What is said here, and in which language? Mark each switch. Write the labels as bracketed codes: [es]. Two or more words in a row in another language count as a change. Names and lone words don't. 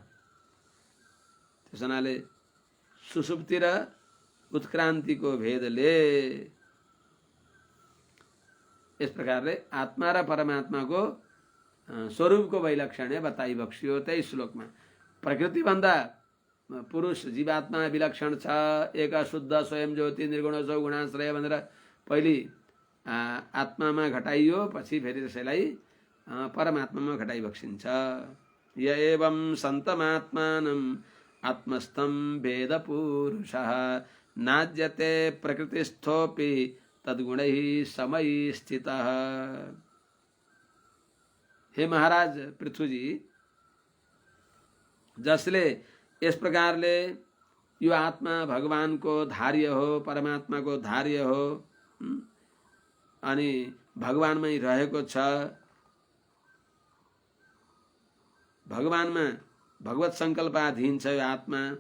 [ne] त्यस हुनाले सुसुप्ति र उत्क्रान्तिको भेदले यस प्रकारले आत्मा र परमात्माको स्वरूपको वैलक्षण्य बताइबक्सियो त्यही श्लोकमा। प्रकृतिभन्दा पुरुष जीवात्मा विलक्षण छ, एक शुद्ध स्वयं ज्योति निर्गुण सौ गुणाश्रय भनेर पहिले आत्मामा घटाइयो, पछि फेरि त्यसैलाई परमात्मामा घटाइबक्सिन्छ। [sa] य एवं सन्तमात्मानं आत्मस्थं वेद पुरुषः नाज्यते प्रकृतिस्थोऽपि तद्गुणैः समयि स्थितः। [ne] हे महाराज पृथ्वीजी, जसले यस प्रकारले यो आत्मा भगवानको धार्य हो, परमात्माको धार्य हो अनि भगवानमै रहेको छ, भगवानमा भगवत सङ्कल्पाधीन छ यो आत्मा,